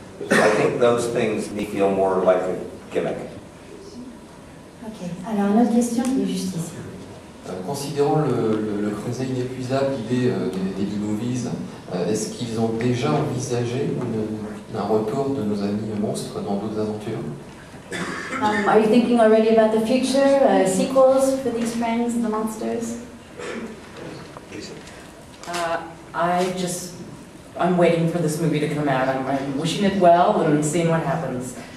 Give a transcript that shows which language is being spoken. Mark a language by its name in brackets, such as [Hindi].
[English] So I think those things me feel more like a gimmick. [French] Ok, alors une autre question qui est juste ici. Considérant le creuset inépuisable idée des B-movies, est-ce qu'ils ont déjà envisagé un retour de nos amis monstres dans d'autres aventures? [English] Are you thinking already about the future, sequels for these friends, the monsters? I'm waiting for this movie to come out. I'm wishing it well and seeing what happens.